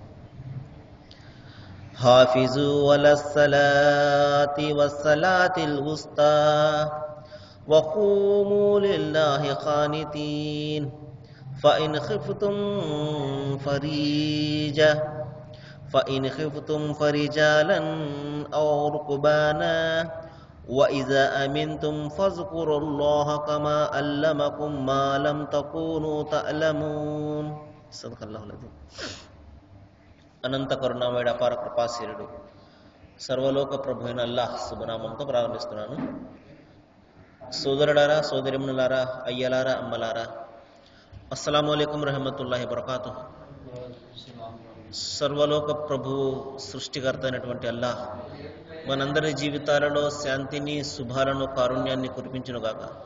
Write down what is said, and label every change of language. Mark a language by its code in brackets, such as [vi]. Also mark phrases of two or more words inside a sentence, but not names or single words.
[ar] حافظوا على الصلاة والصلاة الوسطى وقوموا لله قانتين فريجة فإن خفتم فرجالا أو ركبانا وإذا أمنتم فاذكروا الله كما علمكم ما لم تكونوا تعلمون. صدق الله العظيم. [te] అనంత కరుణామయుడు అపార కృపాశీలుడు సర్వలోక ప్రభు అయిన అల్లాహ్ శుభనామంతో ప్రారంభిస్తున్నాను. సోదరులారా, సోదరిమణులారా, అయ్యలారా, అమ్మలారా, [ar] السلام عليكم ورحمة الله وبركاته. [te] సర్వలోక ప్రభువు సృష్టికర్త అయినటువంటి అల్లాహ్ మనందరి జీవితాలలో శాంతిని, శుభాలను, కారుణ్యాన్ని కురిపించునుగాక.